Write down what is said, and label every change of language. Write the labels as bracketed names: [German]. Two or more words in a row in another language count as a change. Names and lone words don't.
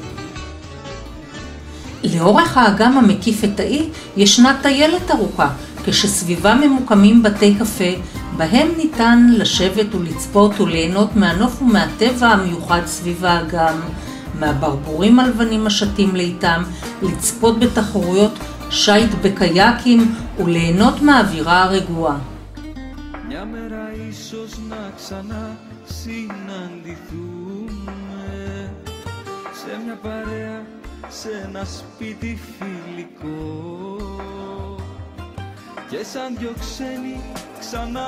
[Hebrew] לאורך האגם המקיף את האי ישנה טיילת ארוכה, כשסביבה ממוקמים בתי קפה, בהם ניתן לשבת ולצפות וליהנות מהנוף ומהטבע המיוחד סביב האגם, מהברבורים הלבנים השתים לאיתם, לצפות בתחרויות שייט בקייקים וליהנות מהאווירה הרגועה. [Greek] Μια μέρα ίσως να ξανασυναντηθούμε σε μια παρέα, σε ένα σπίτι φιλικό και σαν δυο ξένοι ξανά.